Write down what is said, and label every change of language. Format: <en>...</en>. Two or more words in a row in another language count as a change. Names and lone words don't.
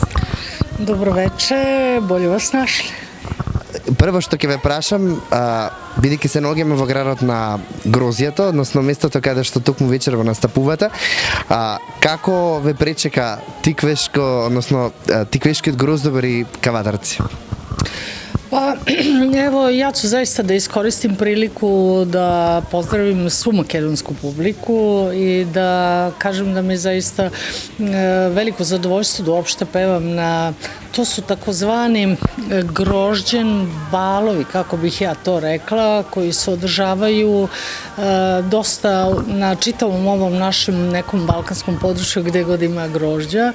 <mk>Добро вечер, боле вас нашли. Прво што ќе ве прашам, бидејќи се наоѓаме во градот на грозјето, односно местото каде што токму вечерва настапувате, како ве пречека Тиквешко, односно Тиквешкиот гроздобар и Кавадарци?</mk> <sr>Pa, evo, ja ću zaista da iskoristim priliku da pozdravim svu makedonsku publiku i da kažem da mi je zaista veliko zadovoljstvo da uopšte pevam na, to su takozvani grožđen balovi, kako bih ja to rekla, koji se održavaju dosta na čitavom ovom našem nekom balkanskom području gde god ima grožđa.</sr>